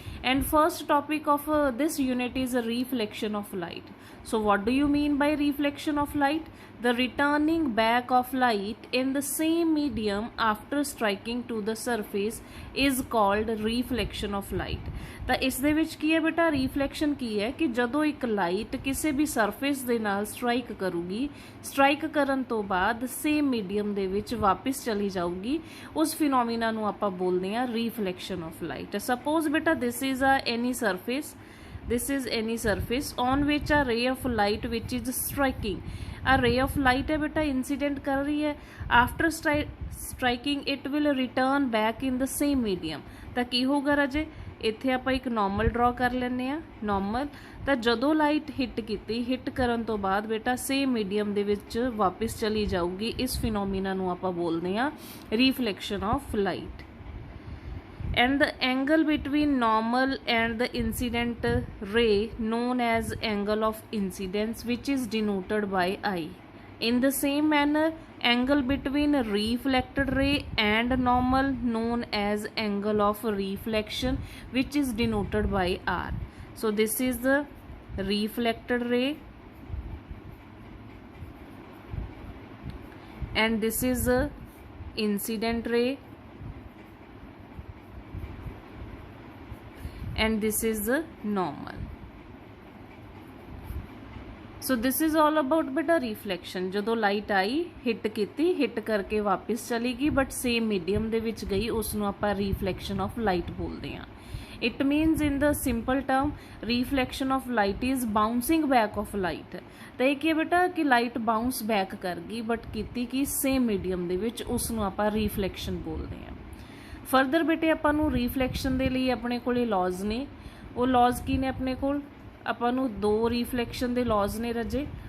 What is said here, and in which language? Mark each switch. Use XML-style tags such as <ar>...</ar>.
<en>And first topic of this unit is a reflection of light. So what do you mean by reflection of light? The returning back of light in the same medium after striking to the surface is called reflection of light.</en> <pa>ਤਾਂ ਇਸ ਦੇ ਵਿੱਚ ਕੀ ਹੈ ਬੇਟਾ reflection ਕੀ ਹੈ ਕਿ ਜਦੋਂ ਇੱਕ ਲਾਈਟ ਕਿਸੇ ਵੀ ਸਰਫੇਸ ਦੇ ਨਾਲ ਸਟ੍ਰਾਈਕ ਕਰੂਗੀ, ਸਟ੍ਰਾਈਕ ਕਰਨ ਤੋਂ ਬਾਅਦ ਸੇਮ ਮੀਡੀਅਮ ਦੇ ਵਿੱਚ ਵਾਪਸ ਚਲੀ ਜਾਊਗੀ, ਉਸ ਫਿਨੋਮੀਨਾ ਨੂੰ ਆਪਾਂ ਬੋਲਦੇ ਹਾਂ ਰਿਫਲੈਕਸ਼ਨ ਆਫ ਲਾਈਟ.</pa> <en>Suppose ਬੇਟਾ this is a any surface, this is any surface on which a ray of light which is striking. A ray of light</en> <hi>है बेटा incident कर रही है,</hi> <en>after striking it will return back in the same medium.</en> <pa>ਤਾਂ ਕੀ ਹੋਗਾ ਰਾਜੇ, ਇੱਥੇ ਆਪਾਂ ਇੱਕ ਨੋਰਮਲ ਡਰਾ ਕਰ ਲੈਂਦੇ ਆ. ਨੋਰਮਲ ਤਾਂ ਜਦੋਂ ਲਾਈਟ ਹਿੱਟ ਕੀਤੀ, ਹਿੱਟ ਕਰਨ ਤੋਂ ਬਾਅਦ ਬੇਟਾ ਸੇਮ ਮੀਡੀਅਮ ਦੇ ਵਿੱਚ ਵਾਪਸ ਚਲੀ ਜਾਊਗੀ. ਇਸ ਫਿਨੋਮੀਨਾ ਨੂੰ ਆਪਾਂ ਬੋਲਦੇ ਆ reflection of light.</pa> <en>And the angle between normal and the incident ray known as angle of incidence, which is denoted by I. In the same manner, angle between reflected ray and normal known as angle of reflection, which is denoted by R. So this is the reflected ray and this is the incident ray and this is the normal. So this is all about beta reflection.</en> <pa>ਜਦੋਂ light ਆਈ, hit ਕੀਤੀ, hit ਕਰਕੇ ਵਾਪਸ ਚਲੀ ਗਈ but same medium ਦੇ ਵਿੱਚ ਗਈ, ਉਸ ਨੂੰ ਆਪਾਂ ਰਿਫਲੈਕਸ਼ਨ ਆਫ ਲਾਈਟ ਬੋਲਦੇ ਹਾਂ.</pa> <en>It means in the simple term reflection of light is bouncing back of light.</en> <pa>ਤਾਂ ਇਹ ਕੀ ਹੈ ਬੇਟਾ ਕਿ ਲਾਈਟ ਬਾਉਂਸ ਬੈਕ ਕਰ ਗਈ ਬਟ ਕੀਤੀ ਕਿ ਸੇਮ ਮੀਡੀਅਮ ਦੇ ਵਿੱਚ, ਉਸ ਨੂੰ ਆਪਾਂ ਰਿਫਲੈਕਸ਼ਨ ਬੋਲਦੇ ਹਾਂ. ਫਰਦਰ ਬੇਟੇ ਆਪਾਂ ਨੂੰ ਰਿਫਲੈਕਸ਼ਨ ਦੇ ਲਈ ਆਪਣੇ ਕੋਲੇ ਲॉज ਨੇ. ਉਹ ਲॉज ਕੀ ਨੇ ਆਪਣੇ ਕੋਲ? ਆਪਾਂ ਨੂੰ ਦੋ ਰਿਫਲੈਕਸ਼ਨ ਦੇ ਲॉज ਨੇ ਰਾਜੇ.</pa>